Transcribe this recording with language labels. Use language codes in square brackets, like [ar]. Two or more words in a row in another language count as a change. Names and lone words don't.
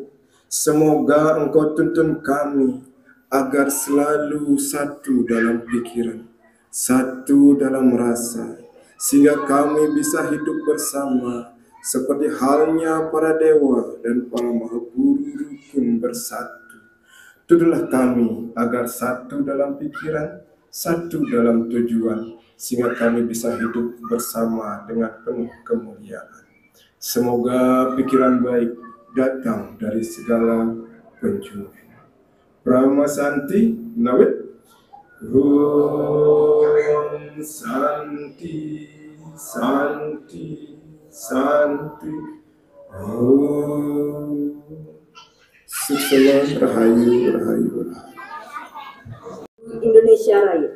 [id] Semoga Engkau tuntun kami agar selalu satu dalam pikiran, satu dalam rasa, sehingga kami bisa hidup bersama seperti halnya para dewa dan para maha guru rukun bersatu. Tuduhlah kami agar satu dalam pikiran, satu dalam tujuan, sehingga kami bisa hidup bersama dengan penuh kemuliaan. Semoga pikiran baik datang dari segala penjuru. [sa] Brahma Santi Nawit. Om Santi Santi Santi. [id] Om Sukses Rahayu Rahayu. Indonesia Raya.